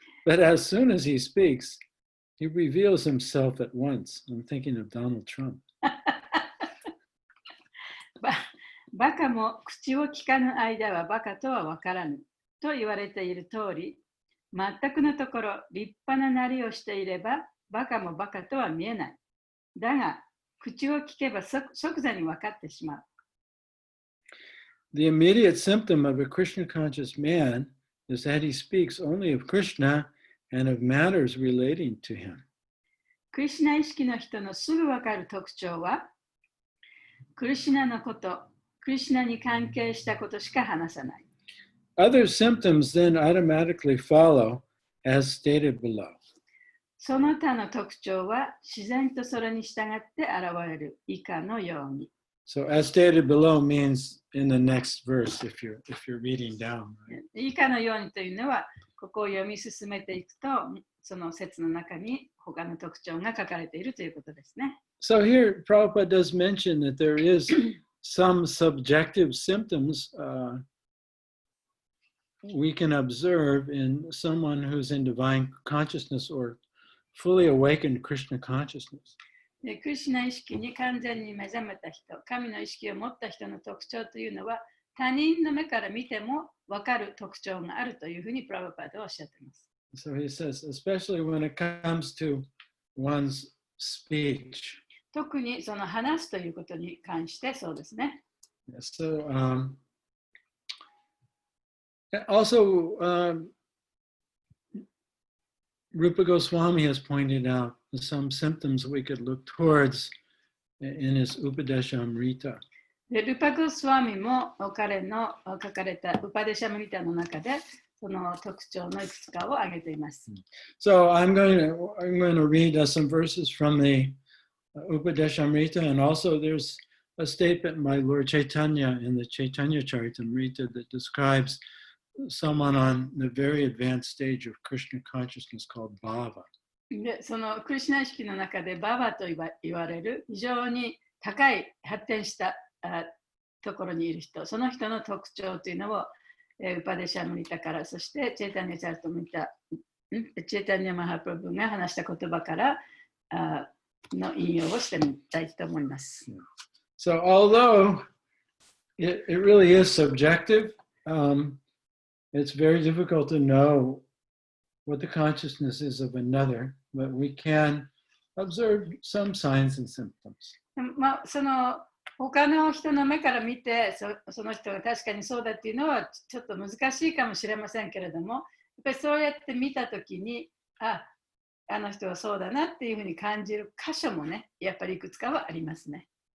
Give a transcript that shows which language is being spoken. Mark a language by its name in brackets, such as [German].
[English] But as soon as he speaks, he reveals himself at once. I'm thinking of Donald Trump. [Japanese] バカも口を聞かぬ間はバカとは分からぬと言われている通り、全くのところ立派ななりをしていればバカもバカとは見えない。だが、口を聞けば即座に分かってしまう。 [English] The immediate symptom of a Krishna conscious man is that he speaks only of Krishna and of matters relating to him. [Japanese] クリシュナ意識の人のすぐ分かる特徴は、クリシュナのこと、クリシュナに関係したことしか話さない。 [English] Other symptoms then automatically follow, as stated below. [Japanese] その他の特徴は自然とそれに従って現れる以下のように。 [English] So as stated below means in the next verse if you're reading down. Right? [Japanese] 以下のようにというのは、ここを読み進めていくと、その説の中に他の特徴が書かれているということですね。 [English] So here, Prabhupada does mention that there is some subjective symptoms we can observe in someone who's in divine consciousness or fully awakened Krishna consciousness. [Japanese] でクリシュナ意識に完全に目覚めた人、神の意識を持った人の特徴というのは、他人の目から見ても分かる特徴があるというふうにプラブパードはおっしゃっています。 [English] So he says, especially when it comes to one's speech. [Japanese] 特にその話すということに関してそうですね。 [English] So also, Rupa Goswami has pointed out some symptoms we could look towards in his Upadeshamrita. [Japanese] でルパ・ゴスワミも彼の書かれたウパデシャムリタの中でその特徴のいくつかを挙げています。 [English] So I'm going to read some verses from the Upadeshamrita, and also there's a statement by Lord Chaitanya in the Chaitanya Charitamrita that describes someone on the very advanced stage of Krishna consciousness called Bhava. [Japanese] でそのクリシュナ意識の中でババと言われる非常に高い発展したところにいる人、その人の特徴というのをウパデシャムリタから、そしてチェイタニャチャルトミタ、チェイタニャマハプラブが話した言葉からの引用をしてみたいと思います。 [English] So although it really is subjective, it's very difficult to know what the consciousness is of another, but we can observe some signs and symptoms. [Japanese] その他の人の目から見てその人が確かにそうだっていうのはちょっと難しいかもしれませんけれども、やっぱりそうやって見たときに、あの人はそうだなっていうふうに感じる箇所もね、やっぱりいくつかはありますね。